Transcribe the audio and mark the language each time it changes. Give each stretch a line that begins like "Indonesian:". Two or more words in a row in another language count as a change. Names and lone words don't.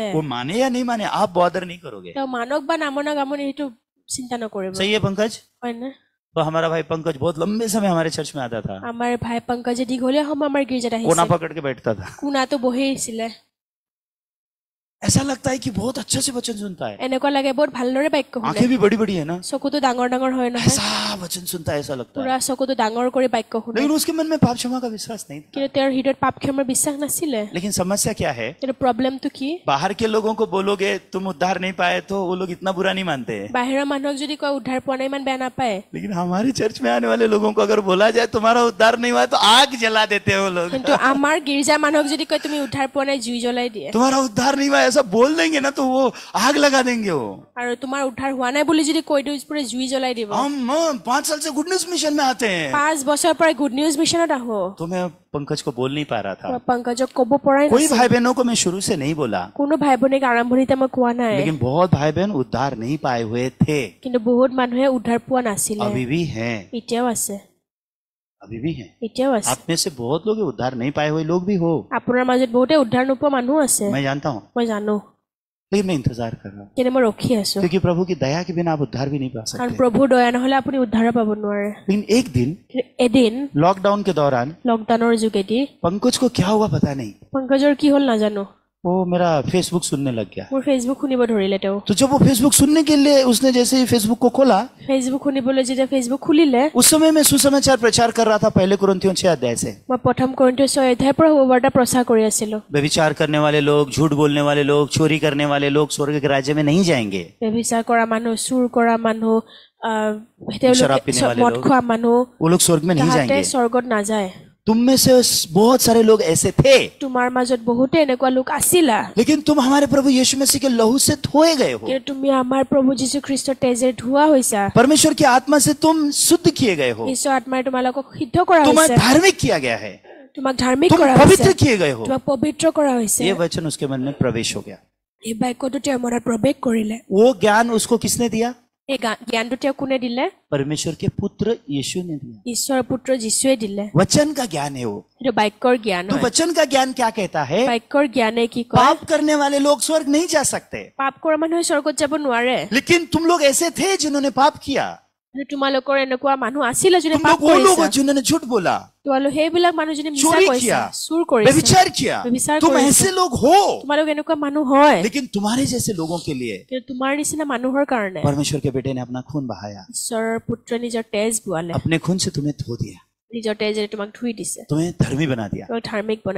Hindi: वो माने या नहीं माने, आप बॉदर नहीं करोगे।
Assamese: তেওঁ মানক বা নামনক আপুনি সেইটো চিন্তা নকৰিব
Hindi: सही है पंकज?
Assamese: হয় না
Hindi: तो हमारा भाई पंकज बहुत लंबे समय हमारे चर्च में आता था,
Assamese: আমাৰ ভাই পংকজে দীঘলীয়া সময় আমাৰ গীৰ্জাত
Hindi: कोना
Assamese: আহিছে
Hindi: पकड़ के बैठता था।
Assamese: কোনাটো বহি আছিলে
Hindi: ऐसा लगता है कि बहुत अच्छे से वचन सुनता है,
Assamese: এনেকুৱা লাগে বহুত ভালদৰে বাক্য শুনে
Hindi: आंखें भी बड़ी बड़ी है ना,
Assamese: চকুটো ডাঙৰ ডাঙৰ হয় নহয়
Hindi: ऐसा वचन सुनता है, ऐसा लगता है।
Assamese: পুৰা চকুটো ডাঙৰ কৰি বাক্য শুনে
Hindi: लेकिन उसके मन में पाप क्षमा का विश्वास नहीं था।
Assamese: কিন্তু তেওঁৰ হৃদয়ত পাপ ক্ষমাৰ বিশ্বাস নাছিলে
Hindi: लेकिन समस्या क्या है,
Assamese: কিন্তু প্ৰব্লেমটো কি
Hindi: बाहर के लोगों को बोलोगे तुम उद्धार नहीं पाए तो वो लोग इतना बुरा नहीं मानते हैं,
Assamese: বাহিৰৰ মানুহক যদি কয় উদ্ধাৰ পোৱা নাই ইমান বেয়া নাপায়
Hindi: लेकिन हमारे चर्च में आने वाले लोगों को अगर बोला जाए तुम्हारा उद्धार नहीं हुआ तो आग जला देते हैं वो लोग।
Assamese: কিন্তু আমাৰ গীৰ্জাৰ মানুহক যদি কয় তুমি উদ্ধাৰ পোৱা নাই জুই জ্বলাই দিয়ে
Hindi: तुम्हारा उद्धार नहीं हुआ ऐसा बोल देंगे ना तो वो आग लगा देंगे वो।
Assamese: আৰু তোমাৰ উদ্ধাৰ হোৱা নাই বুলি যদি কৈ দিওঁ পুৰা জুই জ্বলাই দিব।
Hindi: हम 5 साल से गुड न्यूज मिशन में आते हैं।
Assamese: 5 বছৰৰ পৰা গুড নিউজ মিছনত আহো।
Hindi: तो मैं पंकज को बोल नहीं पा रहा था।
Assamese: পংকজক ক'ব পৰাই
Hindi: कोई
Assamese: নাছিল।
Hindi: भाई बहनों को मैं शुरू से नहीं बोला,
Assamese: কোনো ভাই ভনীক আৰম্ভণিতে মই কোৱা নাই।
Hindi: लेकिन बहुत भाई बहन उद्धार नहीं पाए हुए थे,
Assamese: কিন্তু বহুত মানুহে উদ্ধাৰ পোৱা নাছিলে।
Hindi: अभी भी हैं,
Assamese: এতিয়াও আছে।
Hindi: अभी भी हैं।
Assamese: এতিয়াও আছে।
Hindi: आप में से बहुत लोग उद्धार नहीं पाए हुए लोग भी हो,
Assamese: আপোনাৰ মাজত বহুতে উদ্ধাৰ নোপোৱা মানুহ আছে।
Hindi: मैं जानता हूँ,
Assamese: মই জানো।
Hindi: लेकिन मैं इंतजार कर रहा हूँ,
Assamese: কিন্তু মই ৰখি আছো।
Hindi: क्योंकि प्रभु की दया के बिना आप उद्धार भी नहीं पा
Assamese: কাৰণ
Hindi: सकते।
Assamese: প্ৰভুৰ দয়া নহলে আপুনি উদ্ধাৰ পাব নোৱাৰে।
Hindi: लेकिन एक दिन
Assamese: এদিন
Hindi: लॉकडाउन के दौरान
Assamese: লকডাউনৰ যোগেদি
Hindi: पंकज को क्या हुआ पता नहीं,
Assamese: পংকজৰ কি হ'ল নাজানো।
Hindi: वो मेरा फेसबुक सुनने लग गया।
Assamese: মোৰ ফেচবুক শুনিব ধৰিলে তেওঁ।
Hindi: तो जब वो फेसबुक सुनने के लिए उसने जैसे ही फेसबुक को खोला,
Assamese: ফেচবুক শুনিবলৈ যেতিয়া ফেচবুক খুলিলে
Hindi: उस समय मैं सुसमाचार प्रचार कर रहा था पहले कुरिन्थियों 6 अध्याय से।
Assamese: মই প্ৰথম কৰিন্থিয় 6 অধ্যায়ৰ পৰা সুবাৰ্তা প্ৰচাৰ কৰি আছিলো।
Hindi: व्यभिचार करने वाले लोग, झूठ बोलने वाले लोग, चोरी करने वाले लोग स्वर्ग के राज्य में नहीं जाएंगे।
Assamese: ব্যভিচাৰ কৰা মানুহ, চুৰ কৰা মানুহ,
Hindi: शराब पीने वाले
Assamese: মদ
Hindi: लोग,
Assamese: খোৱা মানুহ
Hindi: वो लोग स्वर्ग में नहीं
Assamese: তাহাঁতে
Hindi: जाएंगे।
Assamese: স্বৰ্গত নাযায়।
Hindi: तुम में से बहुत सारे लोग ऐसे थे,
Assamese: তোমাৰ মাজত বহুতে এনেকুৱা লোক আছিলা,
Hindi: लेकिन तुम हमारे प्रभु यीशु मसीह के लहू से धोए गए हो।
Assamese: কিন্তু তুমি আমাৰ প্ৰভু যীশু খ্ৰীষ্টৰ তেজেৰে ধোৱা হৈছা।
Hindi: परमेश्वर की आत्मा से तुम शुद्ध किए गए हो,
Assamese: ঈশ্বৰ আত্মাই তোমালোকক সিদ্ধ কৰা
Hindi: तुम्हें
Assamese: হৈছে,
Hindi: धार्मिक किया गया है,
Assamese: তোমাক ধাৰ্মিক
Hindi: तुम
Assamese: কৰা
Hindi: पवित्र
Assamese: হৈছে,
Hindi: किए गए हो।
Assamese: তোমাক পবিত্ৰ কৰা হৈছে।
Hindi: ये वचन उसके मन में प्रवेश हो गया।
Assamese: এই বাক্যটো তেওঁৰ মনত প্ৰৱেশ কৰিলে।
Hindi: वो ज्ञान उसको किसने दिया?
Assamese: এই জ্ঞানটো তেওঁ কোনে দিলে?
Hindi: परमेश्वर के पुत्र यीशु ने दिया।
Assamese: ঈশ্বৰৰ পুত্ৰ যীশুৱে দিলে।
Hindi: वचन का ज्ञान है वो।
Assamese: এইটো বাক্যৰ জ্ঞান
Hindi: तो
Assamese: হয়।
Hindi: वचन का ज्ञान क्या कहता है?
Assamese: বাক্যৰ জ্ঞানে কি কয়?
Hindi: पाप करने वाले लोग स्वर्ग नहीं जा सकते,
Assamese: পাপ কৰা মানুহে স্বৰ্গত যাব নোৱাৰে।
Hindi: लेकिन तुम लोग ऐसे थे जिन्होंने पाप किया।
Assamese: কিন্তু তোমালোকৰ এনেকুৱা মানুহ আছিলে যোনে
Hindi: तुम
Assamese: পাপ
Hindi: लोग वो लोग हो
Assamese: কৰিছে।
Hindi: जिन्होंने झूठ बोला,
Assamese: তোমালোক সেইবিলাক মানুহ যোনে মিছা
Hindi: चोरी
Assamese: কৰিছে,
Hindi: किया,
Assamese: চুৰ কৰিছে,
Hindi: व्यभिचार किया। व्यभिचार तुम
Assamese: কৰিছে।
Hindi: ऐसे लोग हो,
Assamese: তোমালোক এনেকুৱা মানুহ হয়।
Hindi: लेकिन तुम्हारे जैसे लोगों के लिए
Assamese: কিন্তু তোমাৰ নিচিনা মানুহৰ কাৰণে
Hindi: परमेश्वर के बेटे ने अपना खून बहाया,
Assamese: ঈশ্বৰৰ পুত্ৰই নিজৰ তেজ বোৱালে।
Hindi: अपने खून से तुम्हें धो दिया,
Assamese: নিজৰ তেজেৰে তোমাক ধুই দিছে,
Hindi: तुम्हें धर्मी बना दिया,
Assamese: তোমাক ধাৰ্মিক বনাই